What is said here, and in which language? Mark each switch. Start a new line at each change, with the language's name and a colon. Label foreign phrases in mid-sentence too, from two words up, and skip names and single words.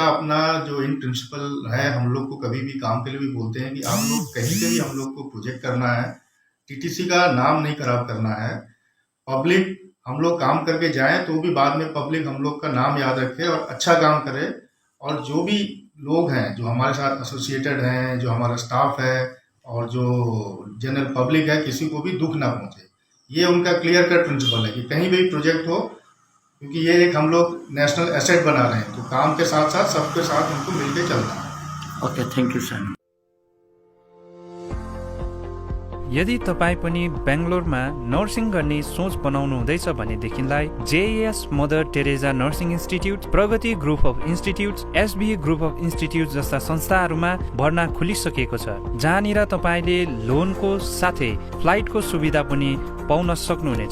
Hindi: अपना जो इन प्रिंसिपल है, हम लोग को कभी भी काम के लिए भी बोलते हैं कि आप लोग कहीं पे भी हम लोग को प्रोजेक्ट करना है, टीटीसी का नाम नहीं खराब करना है, पब्लिक हम लोग काम करके जाएं तो भी बाद में पब्लिक हम लोग का नाम याद रखे और अच्छा काम करे, और जो भी लोग हैं जो हमारे साथ एसोसिएटेड हैं, जो हमारा स्टाफ है और जो जनरल पब्लिक है, किसी को भी दुख ना पहुंचे। ये उनका क्लियर कट प्रिंसिपल है कि कहीं भी प्रोजेक्ट हो, क्योंकि ये एक हम लोग नेशनल एसेट बना रहे हैं, तो काम के साथ साथ सबके साथ उनको मिलकर चलना है। ओके,
English: Thank you sir.
Nepali: यदि तपाईँ पनि बेङ्गलोरमा नर्सिङ गर्ने सोच बनाउनु हुँदैछ भनेदेखिलाई जेएएस मदर टेरेजा नर्सिङ इन्स्टिट्युट, प्रगति ग्रुप अफ इन्स्टिट्युट्स, एसबी ग्रुप अफ इन्स्टिट्युट जस्ता संस्थाहरूमा भर्ना खुलिसकेको छ, जहाँनिर तपाईँले लोनको साथै फ्लाइटको सुविधा पनि पाउन सक्नुहुनेछ।